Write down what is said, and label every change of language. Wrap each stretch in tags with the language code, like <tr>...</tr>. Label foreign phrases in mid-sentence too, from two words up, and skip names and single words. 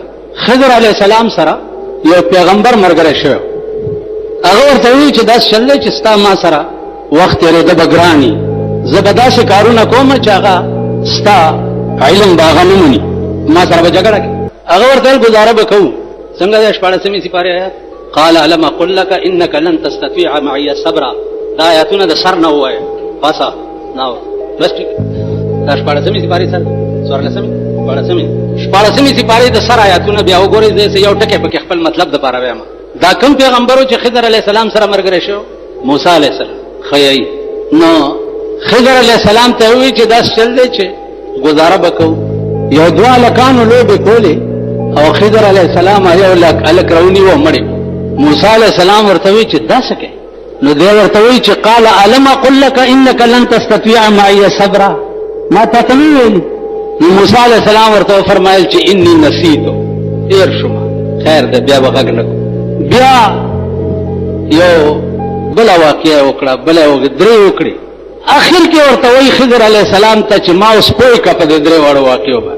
<ps>خضر علیه السلام سره یو پیغمبر ملګری شوی، هغه ورته وایي چې داسې چل دی چې ستا ما سره وخت تېرېده به ګراني، زه به داسې کارونه کوم چې هغه ستا علم به هغه نه مني، ما سره به جګړه کوي. هغه ورته ویل ګزاره به کوو. څنګه د 14مې سپارې آیات</ps> <ar>قال الم اقل لك انك لن تستطيع معي صبرا.</ar> <ps>دا آیاتونه د سر نه ووایه باسه نه بس ټیک. دا 14مې سپارې سر 14مې سپارې د سر آیاتونه بیا وګورئ. زه یو ټکی پکې خپل مطلب دپاره وایم. دا کوم پیغمبرو چې خضر علیه السلام سره ملګری شو؟ موسی علیه السلام. خیي نو خضر علیه السلام ته وایي چې داس چل دی چې ګزاره به کوو. یو دوه هلکانو لوبې کولې او خضر علیه السلام یو هلک راونیو مړی. موسی علیه السلام ورته وایي چې دا څه کوې؟ نو دی ورته وایي چې</ps> <ar>قال الم اقل لك انك لن تستطيع معي صبرا.</ar> <ps>ما تا ته نه ویلي؟ نو موسی علیه السلام ورته وفرمایل چې</ps> <ar>انی نسیتو،</ar> <ps>هېر شوم. خیر دی بیا به غږ نه کوو. بیا یو بله واقعه وکړه، بله درې وکړې. اخر کې ورته وایي خضر علیه السلام ته چې ما اوس پوه کړه په دې درې واړو واقعو باندې.</ps>